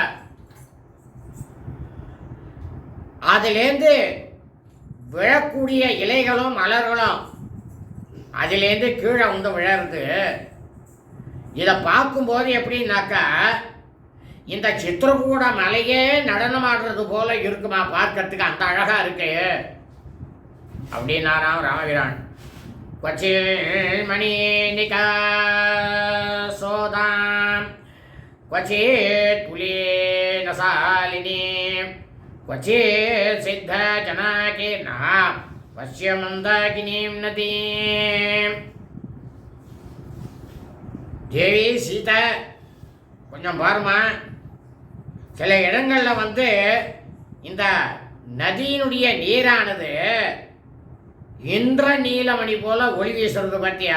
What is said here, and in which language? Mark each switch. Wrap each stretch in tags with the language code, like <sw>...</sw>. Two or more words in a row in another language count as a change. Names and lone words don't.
<ta>அதிலேந்து விழக்கூடிய இலைகளும் மலர்களும் அதிலேந்து கீழே விழறது. இதை பார்க்கும்போது எப்படின்னாக்கா இந்த சித்திரகூட மலையே நடனமாடுறது போல இருக்குமா பார்க்கறதுக்கு, அந்த அழகா இருக்கு அப்படின்னாராம் ராமபிரான்.</ta> <sa>क्वचित् मणिनिका सोदां क्वचित् पुलेन शालिनीं क्वचित् सिद्धजनाकीर्णां पश्य मन्दाकिनीं नदीं.</sa> <ta>தேவி சீதா கொஞ்சம் பாருமா, சில இடங்களில் இந்த நதியினுடைய நீரானது இந்திர நீலமணி போல ஒளி வீசுறது பார்த்தியா.</ta>